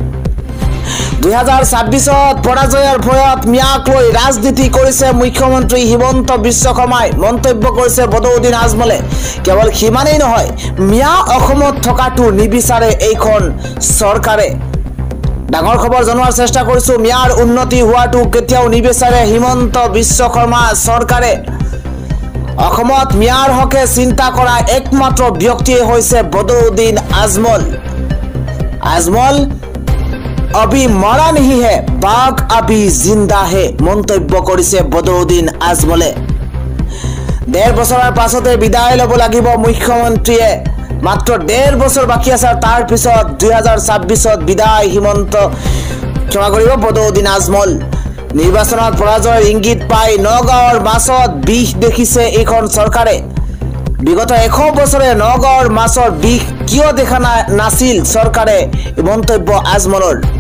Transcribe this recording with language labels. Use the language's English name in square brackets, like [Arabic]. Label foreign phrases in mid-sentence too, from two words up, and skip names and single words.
[Assamese] 2026ত পৰাজয়ৰ ভয়ত মিয়াক লৈ ৰাজনীতি কৰিছে মুখ্যমন্ত্ৰী হিমন্ত বিশ্ব শৰ্মাই মন্তব্য কৰিছে বদৌদিন আজমলে কেৱল হিমানেই নহয় মিয়া অসমত থকাটো নিবিচাৰে এইখন চৰকাৰে ডাঙৰ খবৰ জনোৱাৰ চেষ্টা কৰিছো মিয়াৰ উন্নতি হোৱাটো কেতিয়াও নিবিচাৰে হিমন্ত বিশ্ব শৰ্মা চৰকাৰে অসমত মিয়াৰ হকে চিন্তা কৰা একমাত্ৰ ব্যক্তি হৈছে বদৌদিন [Hindi] আজমল अभी मरा नहीं है बाघ अभी जिंदा है [Assamese] মন্তব্য কৰিছে বদৌদিন আজমলে [Hindi] 1.5 [Assamese] বছৰৰ পাছতে বিদায় ল'ব লাগিব মুখ্যমন্ত্ৰীয়ে মাত্ৰ 1.5 বছৰ বাকি আছে তাৰ পিছত 2026ত বিদায় হিমন্ত ক্ষমা কৰিব বদৌদিন আজমল নিৰ্বাচনত পৰাজয়ৰ ইংগিত পাই নগাঁৱৰ মাছত বিষ দেখিছে এইখন চৰকাৰে বিগত 100 বছৰে নগাঁৱৰ মাছৰ বিষ কিয় দেখা নাছিল চৰকাৰে মন্তব্য আজমলৰ